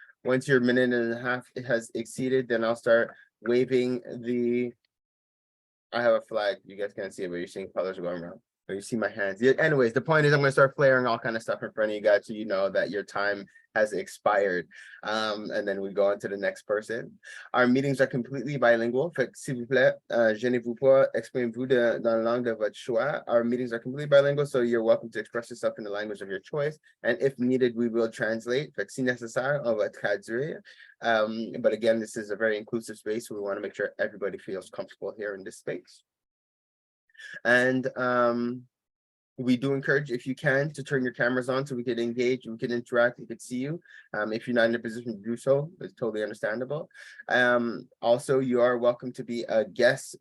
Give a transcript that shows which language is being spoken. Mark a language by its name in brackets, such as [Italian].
[English] Once your 1.5 minutes has exceeded, then I'll start waving I have a flag. You guys can't see it, but you're seeing colors going around. Or you see my hands. Yeah, anyways, the point is I'm going to start flaring all kind of stuff in front of you guys so you know that your time has expired. And then we go on to the next person. Our meetings are completely bilingual. [French] Fait que s'il vous plaît, gênez-vous pas, exprimez-vous dans la langue de votre choix. [English] Our meetings are completely bilingual, so you're welcome to express yourself in the language of your choice. And if needed, we will translate. [French] Fait que si nécessaire, on va traduire. [English] But again, this is a very inclusive space. So we want to make sure everybody feels comfortable here in this space. And we do encourage, if you can, to turn your cameras on so we can engage, we can interact, we can see you. If you're not in a position to do so, it's totally understandable. Also, you are welcome to be a guest.